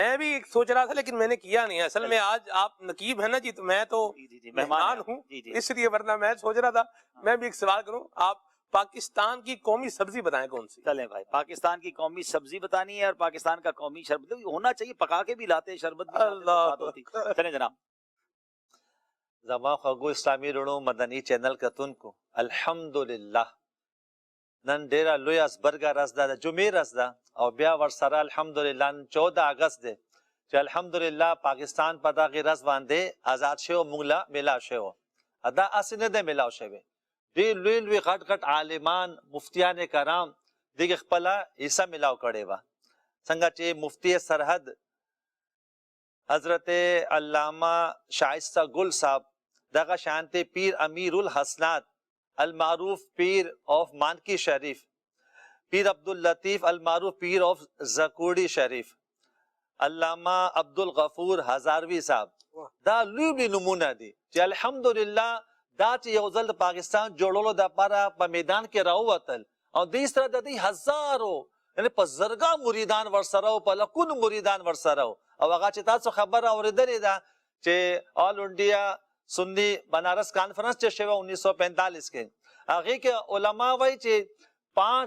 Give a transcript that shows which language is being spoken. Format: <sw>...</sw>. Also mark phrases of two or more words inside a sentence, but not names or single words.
<ur>میں بھی سوچ رہا تھا لیکن میں نے کیا نہیں. اصل میں آج آپ نقیب ہے نا جی, تو میں تو مہمان ہوں اس لیے, ورنہ میں سوچ رہا تھا میں بھی ایک سوال کروں. آپ پاکستان کی قومی سبزی بتائیں کون سی. چلیں بھائی, پاکستان کی قومی سبزی بتانی ہے اور پاکستان کا قومی شربت ہونا چاہیے. پکا کے بھی لاتے شربت بھی. چلیں جناب.</ur> <ps>زما خواږو اسلامي رڼو مدني چینل کتونکو, الحمدلله نن ډیره لوی اسبرګه ورځ ده, د جمعې ورځ ده, او بیا ورسره الحمدلله نن 14 اگست دی چې الحمدلله پاکستان په دغه ورځ باندې آزاد شوی, موږ له میلاو شوی. دا هسې نه دی میلاو شوی, ډېر لوی لوی غټ غټ عالمان مفتیان کرام دغه خپله حصه میلاو کړې وه. څنګه چې مفتی سرحد حضرت علامہ شائستہ گل صاحب, دغه شانتے پیر امیر الحسنات المعروف پیر آف مانکی شریف, پیر عبداللطیف المعروف پیر آف زکوڑی شریف, علامہ عبدالغفور ہزاروی صاحب, دا لوی لوی نمونه دي چې الحمدلله دا چې یو ځل د پاکستان جوړولو دپاره په میدان کې راووتل, او دې سره د دې هزارو یعنی په زرګا مریدان ورسره او په لکونو مریدان ورسره, او هغه چې تاسو خبره اورېدلې ده چې آل انډیا سنی بنارس کانفرنس چې شوی 1945 کې, هغې کې علما وایي چې</ps>